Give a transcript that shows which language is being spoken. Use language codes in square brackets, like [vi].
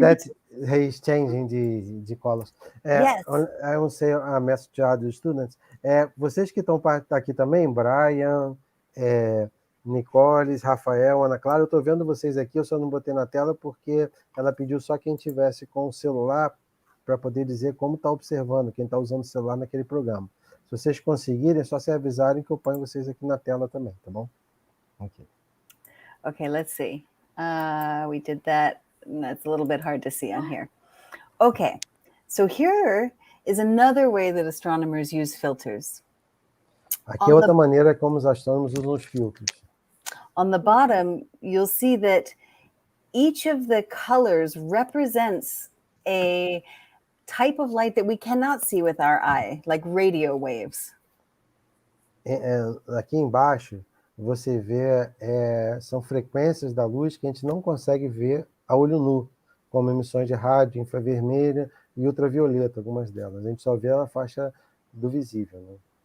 [en] that he is changing the colors. Yes. I will say a message to other students. [pt] Vocês que estão aqui também, Brian, Nicoles, Rafael, Ana Clara, eu estou vendo vocês aqui, eu só não botei na tela porque ela pediu só quem tivesse com o celular para poder dizer como está observando, quem está usando o celular naquele programa. Se vocês conseguirem, é só se avisarem que eu ponho vocês aqui na tela também, tá bom? [en] Ok. Okay, let's see. We did that. That's a little bit hard to see on here. Okay, so here is another way that astronomers use filters. [pt] Aqui é outra maneira como os astrônomos usam os filtros. [en] On the bottom, you'll see that each of the colors represents a type of light that we cannot see with our eye, like radio waves. [pt] Aqui embaixo, você vê, são frequências da luz que a gente não consegue ver a olho nu, como emissões de rádio, infravermelha e ultravioleta, algumas delas. A gente só vê a faixa do visível, né?